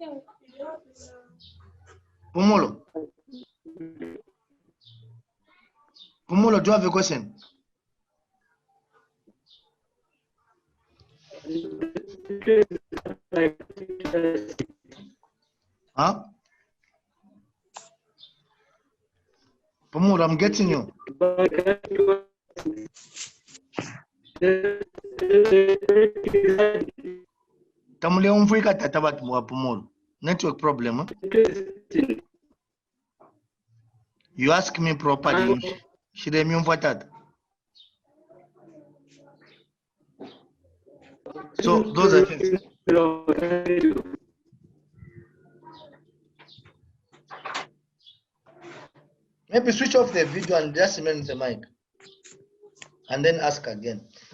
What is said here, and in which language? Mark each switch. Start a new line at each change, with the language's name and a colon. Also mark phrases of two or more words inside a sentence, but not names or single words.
English: Pumolo, do you have a question? Huh? Pumolo, I'm getting you.
Bemba: Tamule umfika tatabat mwa Pumolo.
English: Network problem. Huh? You ask me properly.
Bemba: Shidemi umfatata.
English: So those are things. Maybe switch off the video and just remain the mic, and then ask again.